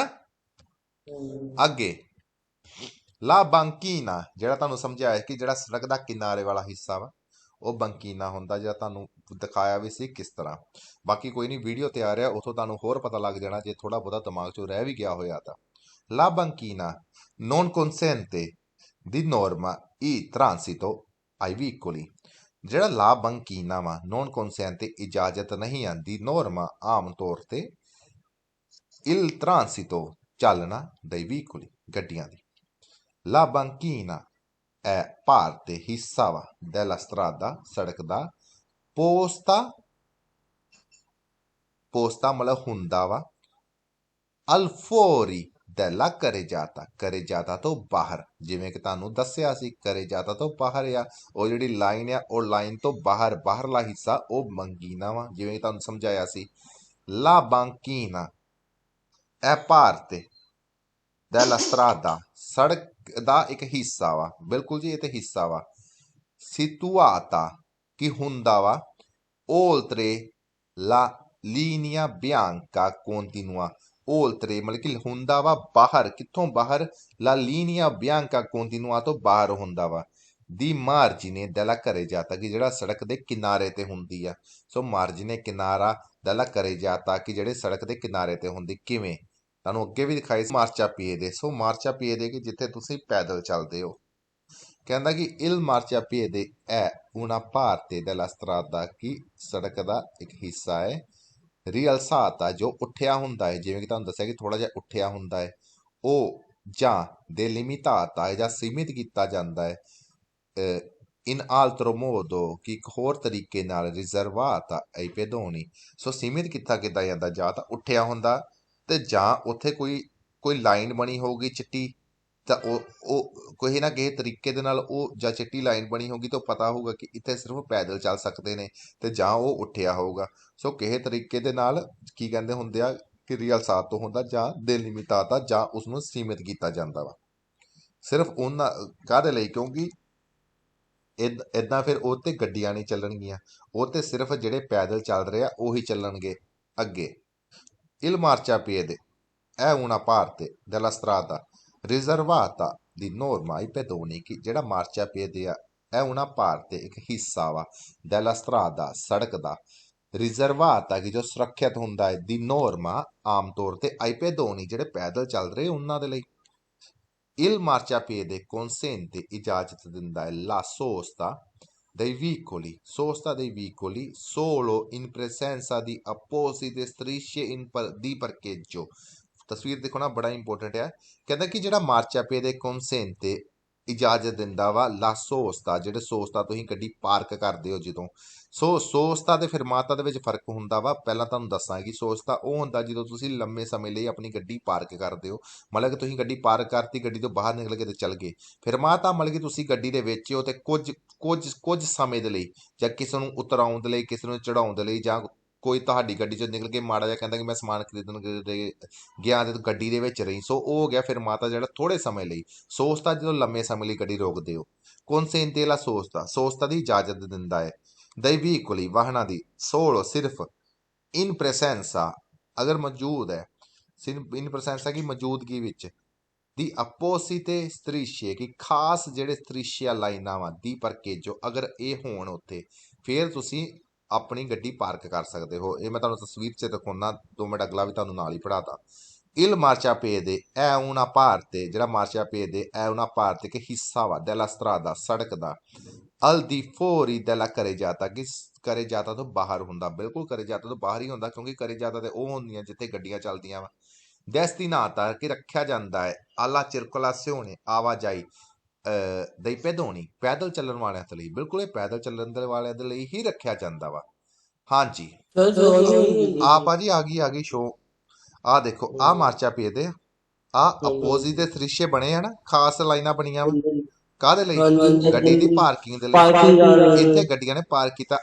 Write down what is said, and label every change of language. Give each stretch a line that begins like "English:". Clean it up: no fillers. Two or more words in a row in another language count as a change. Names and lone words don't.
Punjabi: ਅੱਗੇ
Italian: la banchina,
Punjabi: ਜਿਹੜਾ ਤੁਹਾਨੂੰ ਸਮਝਾਇਆ ਕਿ ਜਿਹੜਾ ਸੜਕ ਦਾ ਕਿਨਾਰੇ ਵਾਲਾ ਹਿੱਸਾ ਵਾ, ਉਹ ਬੰਕੀਨਾ ਹੁੰਦਾ, ਜਿਹੜਾ ਤੁਹਾਨੂੰ ਦਿਖਾਇਆ ਵੀ ਸੀ ਕਿਸ ਤਰ੍ਹਾਂ। ਬਾਕੀ ਕੋਈ ਨਹੀਂ, ਵੀਡੀਓ ਤਿਆਰ ਆ, ਉਥੋਂ ਤੁਹਾਨੂੰ ਹੋਰ ਪਤਾ ਲੱਗ ਜਾਣਾ ਜੇ ਥੋੜਾ ਬਹੁਤਾ ਦਿਮਾਗ 'ਚੋਂ ਰਹਿ ਵੀ ਗਿਆ ਹੋਇਆ ਤਾਂ।
Italian: la banchina non consente di norma il transito ai vicoli,
Punjabi: ਜਿਹੜਾ
Italian: la banchina
Punjabi: ਵਾ,
Italian: non consente,
Punjabi: ਇਜਾਜ਼ਤ ਨਹੀਂ ਆਂਦੀ, norma, ਆਮ ਤੌਰ ਤੇ,
Italian: il transito, ਚੱਲਣਾ, dei vicoli,
Punjabi: ਗੱਡੀਆਂ ਦੀ।
Italian: La banchina è parte,
Punjabi: ਹਿੱਸਾ ਵਾ,
Italian: della strada,
Punjabi: ਸੜਕ ਦਾ, posta ਮਤਲਬ ਹੁੰਦਾ ਵਾ,
Italian: al fuori della carreggiata
Punjabi: ਤੋਂ ਬਾਹਰ। ਜਿਵੇਂ ਕਿ ਤੁਹਾਨੂੰ ਦੱਸਿਆ ਸੀ, carreggiata ਤੋਂ ਬਾਹਰ ਆ, ਉਹ ਜਿਹੜੀ ਲਾਈਨ ਆ, ਉਹ ਲਾਈਨ ਤੋਂ ਬਾਹਰ, ਬਾਹਰਲਾ ਹਿੱਸਾ, ਉਹ ਬੰਕੀਨਾ ਵਾ, ਜਿਵੇਂ ਕਿ ਤੁਹਾਨੂੰ ਸਮਝਾਇਆ ਸੀ।
Italian: La banchina è parte della strada,
Punjabi: ਸੜਕ ਦਾ ਇੱਕ ਹਿੱਸਾ ਵਾ, ਬਿਲਕੁਲ ਜੀ, ਇਹ ਤੇ ਹਿੱਸਾ ਵਾ। situata, ਕੀ ਹੁੰਦਾ ਵਾ,
Italian: oltre la linea bianca continua,
Punjabi: oltre ਮਤਲਬ ਕਿ ਹੁੰਦਾ ਵਾ ਬਾਹਰ, ਕਿੱਥੋਂ ਬਾਹਰ?
Italian: la linea bianca continua
Punjabi: ਤੋਂ ਬਾਹਰ ਹੁੰਦਾ ਵਾ,
Italian: di margine della carreggiata,
Punjabi: ਕਿ ਜਿਹੜਾ ਸੜਕ ਦੇ ਕਿਨਾਰੇ ਤੇ ਹੁੰਦੀ ਆ। ਸੋ ਮਾਰਜਿਨੇ, ਕਿਨਾਰਾ,
Italian: della carreggiata,
Punjabi: ਕਿ ਜਿਹੜੇ ਸੜਕ ਦੇ ਕਿਨਾਰੇ ਤੇ ਹੁੰਦੀ। ਕਿਵੇਂ? ਤੁਹਾਨੂੰ ਅੱਗੇ ਵੀ ਦਿਖਾਈ ਸੀ ਮਾਰਚਾ ਪੀਏਦੇ। ਸੋ ਮਾਰਚਾ ਪੀਏਦੇ ਕਿ ਜਿੱਥੇ ਤੁਸੀਂ ਪੈਦਲ ਚੱਲਦੇ ਹੋ। ਕਹਿੰਦਾ ਕਿ
Italian: il marciapiede è una parte della strada,
Punjabi: ਕਿ ਸੜਕ ਦਾ ਇੱਕ ਹਿੱਸਾ ਹੈ, rialzata, ਜੋ ਉੱਠਿਆ ਹੁੰਦਾ ਹੈ, ਜਿਵੇਂ ਕਿ ਤੁਹਾਨੂੰ ਦੱਸਿਆ ਕਿ ਥੋੜਾ ਜਿਹਾ ਉੱਠਿਆ ਹੁੰਦਾ ਹੈ, ਉਹ ਜਾਂ delimitata, ਜਾਂ ਸੀਮਿਤ ਕੀਤਾ ਜਾਂਦਾ ਹੈ,
Italian: in altro modo,
Punjabi: ਕਿ ਇੱਕ ਹੋਰ ਤਰੀਕੇ ਨਾਲ,
Italian: riservata ai pedoni,
Punjabi: ਸੋ ਸੀਮਿਤ ਕੀਤਾ ਜਾਂਦਾ, ਜਾਂ ਤਾਂ ਉੱਠਿਆ ਹੁੰਦਾ, ਤੇ ਜਾਂ ਉੱਥੇ ਕੋਈ ਲਾਈਨ ਬਣੀ ਹੋਊਗੀ ਚਿੱਟੀ, ਤਾਂ ਉਹ ਕੋਈ ਨਾ ਕਿਸੇ ਤਰੀਕੇ ਦੇ ਨਾਲ, ਉਹ ਜਾਂ ਚਿੱਟੀ ਲਾਈਨ ਬਣੀ ਹੋਊਗੀ ਤਾਂ ਪਤਾ ਹੋਊਗਾ ਕਿ ਇੱਥੇ ਸਿਰਫ ਪੈਦਲ ਚੱਲ ਸਕਦੇ ਨੇ, ਤੇ ਜਾਂ ਉਹ ਉੱਠਿਆ ਹੋਊਗਾ। ਸੋ ਕਿਸੇ ਤਰੀਕੇ ਦੇ ਨਾਲ ਕੀ ਕਹਿੰਦੇ ਹੁੰਦੇ ਆ ਕਿ rialzato ਤੋਂ ਹੁੰਦਾ, ਜਾਂ delimitato, ਜਾਂ ਉਸਨੂੰ ਸੀਮਿਤ ਕੀਤਾ ਜਾਂਦਾ ਵਾ। ਸਿਰਫ ਉਹਨਾਂ ਕਾਹਦੇ ਲਈ? ਕਿਉਂਕਿ ਇਦਾਂ ਫਿਰ ਉਹ ਤੇ ਗੱਡੀਆਂ ਨਹੀਂ ਚੱਲਣਗੀਆਂ, ਉਹ ਤੇ ਸਿਰਫ ਜਿਹੜੇ ਪੈਦਲ ਚੱਲ ਰਹੇ ਆ ਉਹੀ ਚੱਲਣਗੇ ਅੱਗੇ।
Italian: Il marciapiede è una parte della strada riservata di norma ai pedoni
Punjabi: ਕਿ ਜਿਹੜਾ marciapiede ਆ
Italian: è una parte
Punjabi: ਇੱਕ ਹਿੱਸਾ ਵਾ
Italian: della strada
Punjabi: ਸੜਕ ਦਾ ਰਿਜ਼ਰਵਾਤਾ ਕਿ ਜੋ ਸੁਰੱਖਿਅਤ ਹੁੰਦਾ ਹੈ
Italian: di norma
Punjabi: ਆਮ ਤੌਰ ਤੇ
Italian: ai pedoni
Punjabi: ਜਿਹੜੇ ਪੈਦਲ ਚੱਲ ਰਹੇ ਉਹਨਾਂ ਦੇ ਲਈ।
Italian: Il marciapiede consente
Punjabi: ਇਜਾਜ਼ਤ ਦਿੰਦਾ ਹੈ
Italian: la sosta dei veicoli solo in presenza di apposite strisce di parcheggio।
Punjabi: ਤਸਵੀਰ ਦੇਖੋ ਨਾ, ਬੜਾ ਇੰਪੋਰਟੈਂਟ ਹੈ। ਕਹਿੰਦਾ ਕਿ ਜਿਹੜਾ
Italian: marciapiede consente
Punjabi: ਇਜਾਜ਼ਤ ਦਿੰਦਾ ਵਾ
Italian: la sosta,
Punjabi: ਜਿਹੜੇ ਸੋਸਤਾ ਤੁਸੀਂ ਗੱਡੀ ਪਾਰਕ ਕਰਦੇ ਹੋ ਜਦੋਂ। ਸੋਸਤਾ ਤੇ ਫਿਰਮਾਤਾ ਦੇ ਵਿੱਚ ਫਰਕ ਹੁੰਦਾ ਵਾ। ਪਹਿਲਾਂ ਤੁਹਾਨੂੰ ਦੱਸਾਂ ਕਿ ਸੋਸਤਾ ਉਹ ਹੁੰਦਾ ਜਦੋਂ ਤੁਸੀਂ ਲੰਮੇ ਸਮੇਂ ਲਈ ਆਪਣੀ ਗੱਡੀ ਪਾਰਕ ਕਰਦੇ ਹੋ, ਮਤਲਬ ਕਿ ਤੁਸੀਂ ਗੱਡੀ ਪਾਰਕ ਕਰਤੀ, ਗੱਡੀ ਤੋਂ ਬਾਹਰ ਨਿਕਲ ਕੇ ਤੇ ਚੱਲ ਗਏ। ਫਿਰਮਾਤਾ ਮਤਲਬ ਕਿ ਤੁਸੀਂ ਗੱਡੀ ਦੇ ਵਿੱਚ ਹੋ ਤੇ ਕੁਝ ਸਮੇਂ ਦੇ ਲਈ, ਜਾਂ ਕਿਸੇ ਨੂੰ ਉਤਰਾਉਣ ਦੇ ਲਈ, ਕਿਸੇ ਨੂੰ ਚੜਾਉਣ ਦੇ ਲਈ, ਜਾਂ ਕੋਈ ਤੁਹਾਡੀ ਗੱਡੀ ਚੋਂ ਨਿਕਲ ਕੇ ਮਾੜਾ ਜਿਹਾ ਕਹਿੰਦਾ ਕਿ ਮੈਂ ਸਮਾਨ ਖਰੀਦਣ ਗਿਆ ਤੇ ਗੱਡੀ ਦੇ ਵਿੱਚ ਰਹੀ, ਸੋ ਉਹ ਹੋ ਗਿਆ ਫਿਰਮਾਤਾ ਜਿਹੜਾ ਥੋੜੇ ਸਮੇਂ ਲਈ। ਸੋਸਤਾ ਜਦੋਂ ਲੰਮੇ ਸਮੇਂ ਲਈ ਗੱਡੀ ਰੋਕਦੇ ਹੋ।
Italian: consente la sosta,
Punjabi: ਸੋਸਤਾ ਦੀ ਇਜਾਜ਼ਤ ਦਿੰਦਾ ਹੈ
Italian: dei veicoli
Punjabi: ਵਾਹਨਾਂ ਦੀ solo ਸਿਰਫ
Italian: in presenza
Punjabi: ਅਗਰ ਮੌਜੂਦ ਹੈ,
Italian: in presenza
Punjabi: ਕੀ ਮੌਜੂਦਗੀ ਵਿੱਚ,
Italian: di apposite strisce
Punjabi: ਕਿ ਖਾਸ ਜਿਹੜੇ strisce ਲਾਈਨਾਂ ਵਾ
Italian: di parcheggio
Punjabi: ਅਗਰ ਇਹ ਹੋਣ ਉੱਥੇ, ਫਿਰ ਤੁਸੀਂ ਆਪਣੀ ਗੱਡੀ ਪਾਰਕ ਕਰ ਸਕਦੇ ਹੋ। ਇਹ ਮੈਂ ਤੁਹਾਨੂੰ ਤਸਵੀਰ 'ਚ ਦਿਖਾਉਣਾ, 2 ਮਿੰਟ ਅਗਲਾ ਵੀ ਤੁਹਾਨੂੰ ਨਾਲ ਹੀ ਪੜ੍ਹਾਤਾ।
Italian: Il marciapiede è una parte,
Punjabi: ਜਿਹੜਾ
Italian: marciapiede è una parte
Punjabi: ਕਿ ਹਿੱਸਾ ਵਾ
Italian: della strada
Punjabi: ਸੜਕ ਦਾ
Italian: al di fuori della carreggiata
Punjabi: ਕਿ carreggiata ਤੋਂ ਬਾਹਰ ਹੁੰਦਾ, ਬਿਲਕੁਲ carreggiata ਤੋਂ ਬਾਹਰ ਹੀ ਹੁੰਦਾ, ਕਿਉਂਕਿ carreggiata ਤੇ ਉਹ ਹੁੰਦੀਆਂ ਜਿੱਥੇ ਗੱਡੀਆਂ ਚੱਲਦੀਆਂ ਵਾ। destinata ਕਿ ਰੱਖਿਆ ਜਾਂਦਾ ਹੈ
Italian: alla circolazione
Punjabi: ਆਵਾਜਾਈ
Italian: dei pedoni
Punjabi: ਪੈਦਲ ਚੱਲਣ ਵਾਲਿਆਂ ਦੇ ਲਈ, ਬਿਲਕੁਲ ਇਹ ਪੈਦਲ ਚੱਲਣ ਦੇ ਵਾਲਿਆਂ ਦੇ ਲਈ ਹੀ ਰੱਖਿਆ ਜਾਂਦਾ ਵਾ। ਹਾਂਜੀ ਆ ਭਾਜੀ ਆ ਗਈ ਸ਼ੋ। ਆ ਦੇਖੋ ਆ marciapiede ਆ
Italian: apposite di strisce
Punjabi: ਬਣੇ ਆ ਨਾ, ਖਾਸ ਲਾਈਨਾਂ ਬਣੀਆਂ ਵਾ ਕਾਹਦੇ ਲਈ? ਗੱਡੀ ਦੀ ਪਾਰਕਿੰਗ ਦੇ ਲਈ। ਇੱਥੇ ਗੱਡੀਆਂ ਨੇ ਪਾਰਕ ਕੀਤਾ।